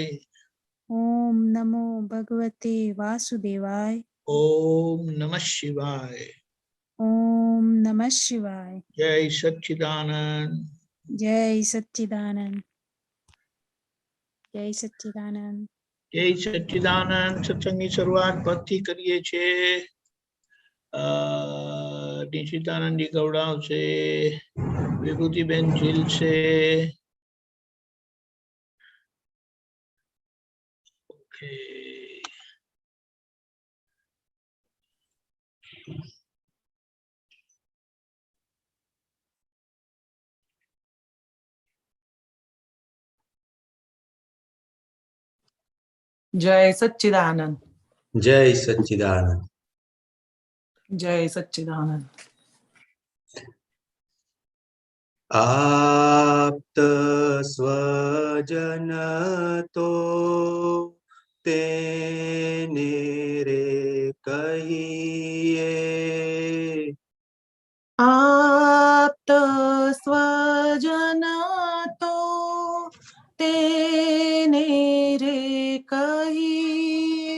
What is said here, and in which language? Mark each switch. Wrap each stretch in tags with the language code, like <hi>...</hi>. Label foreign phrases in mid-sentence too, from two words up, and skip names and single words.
<sa>ओम नमो भगवते वासुदेवाय। ओम नमः शिवाय। ओम नमः शिवाय। जय सच्चिदानंद। जय सच्चिदानंद। जय सच्चिदानंद। जय सच्चिदानंद।</sa> <gu>सत्संगની શરૂઆત ભક્તિ કરીએ છે। નિશિતાનંદજી ગૌડાવશે, વિભૂતિબેન ઝીલશે। ઓકે,</gu> <sa>जय सच्चिदानंद। जय सच्चिदानंद। जय सच्चिदानंद।</sa> <gu>આપ્ત સ્વજન તો તેને રે કહીએ, આપ્ત સ્વજન તો તેને રે કહીએ,</gu>